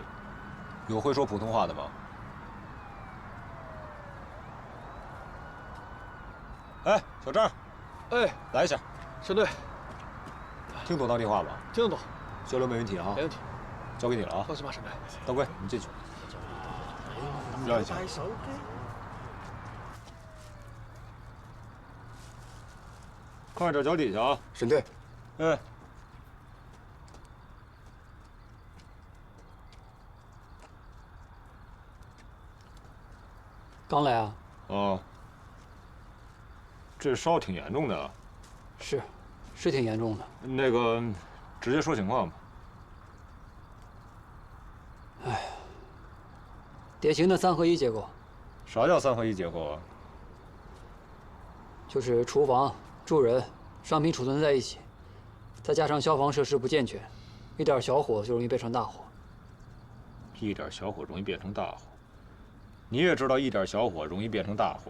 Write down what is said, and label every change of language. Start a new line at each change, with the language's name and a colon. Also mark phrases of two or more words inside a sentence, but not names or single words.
Chinese: 有會說普通話的嗎？哎，小張，哎，來一下。沈隊，聽懂當地話嗎？聽得懂，交流沒問題啊。沒問題，交給你了啊。放心吧，沈隊。大貴，你進去。讓一下。看着腳底下啊。沈隊。哎。刚来啊？哦。这烧挺严重的。是挺严重的。那个，直接說情況吧。哎，典型的3合1結構。啥叫3合1結構啊？就是廚房、住人、商品儲存在一起，再加上消防設施不健全，一點小火就容易變成大火。一點小火容易變成大火，你也知道一點小火容易變成大火。